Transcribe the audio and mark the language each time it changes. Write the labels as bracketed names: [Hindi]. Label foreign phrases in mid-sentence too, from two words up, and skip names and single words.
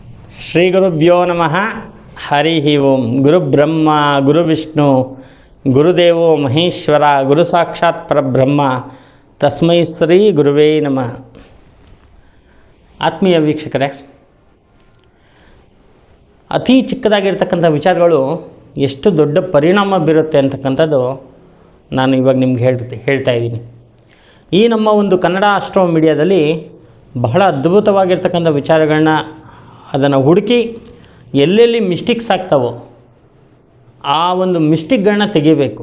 [Sanskrit] ಶ್ರೀ ಗುರುಭ್ಯೋ ನಮಃ. ಹರಿ ಓಂ. ಗುರು ಬ್ರಹ್ಮ ಗುರು ವಿಷ್ಣು ಗುರುದೇವೋ ಮಹೇಶ್ವರ ಗುರು ಸಾಕ್ಷಾತ್ ಪರಬ್ರಹ್ಮ ತಸ್ಮೈ ಶ್ರೀ ಗುರುವೇ ನಮಃ. [Kannada] ಆತ್ಮೀಯ ವೀಕ್ಷಕರೇ, ಅತಿ ಚಿಕ್ಕದಾಗಿರ್ತಕ್ಕಂಥ ವಿಚಾರಗಳು ಎಷ್ಟು ದೊಡ್ಡ ಪರಿಣಾಮ ಬೀರುತ್ತೆ ಅಂತಕ್ಕಂಥದ್ದು ನಾನು ಇವಾಗ ನಿಮ್ಗೆ ಹೇಳ್ತಾ ಇದ್ದೀನಿ. ಈ ನಮ್ಮ ಒಂದು ಕನ್ನಡ ಆಸ್ಟ್ರೋ ಮೀಡಿಯಾದಲ್ಲಿ ಬಹಳ ಅದ್ಭುತವಾಗಿರ್ತಕ್ಕಂಥ ವಿಚಾರಗಳನ್ನ ಅದನ್ನು ಹುಡುಕಿ ಎಲ್ಲೆಲ್ಲಿ ಮಿಸ್ಟೇಕ್ಸ್ ಆಗ್ತಾವೋ ಆ ಒಂದು ಮಿಸ್ಟೇಕ್ಗಳನ್ನ ತೆಗಿಬೇಕು.